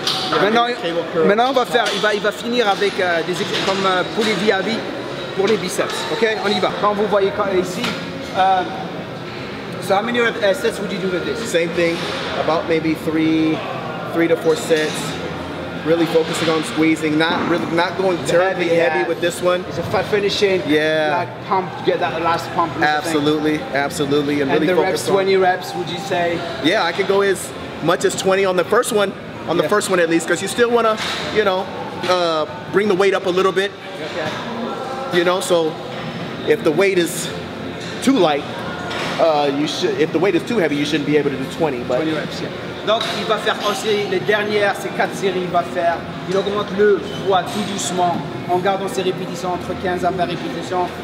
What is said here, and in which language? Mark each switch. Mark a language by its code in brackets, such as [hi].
[fr] Maintenant, il va finir avec des exercices comme poulet VAV pour les biceps. Ok, on y va. Quand vous voyez ici, [en] So how many sets would you do with this? Same thing, about maybe three to four sets. Really focusing on squeezing, not going terribly heavy with this one. It's a fat finishing. Yeah. Like pump, get that last pump. Absolutely, absolutely. And really the reps, focus on 20 reps, would you say? Yeah, I could go as much as 20 on the first one, the first one at least, because you still want to, you know, bring the weight up a little bit. Okay. You know, so if the weight is too light, if the weight is too heavy, you shouldn't be able to do 20. But 20 reps, yeah. [fr] Donc il va faire aussi les dernières, ces 4 séries, il augmente le poids tout doucement en gardant ses répétitions entre 15 à 20 répétitions.